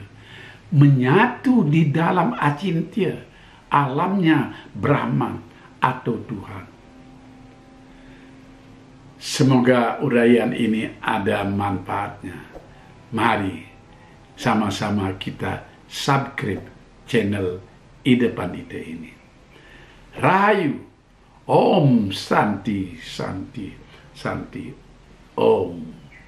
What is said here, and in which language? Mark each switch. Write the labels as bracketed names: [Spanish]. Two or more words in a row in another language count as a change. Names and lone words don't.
[Indonesian] Menyatu di dalam Acintya, alamnya Brahman atau Tuhan. Semoga uraian ini ada manfaatnya. Mari sama-sama kita subscribe channel Ida Pandita ini. Rahayu, [Sanskrit] Om Santi Santi Santi Om.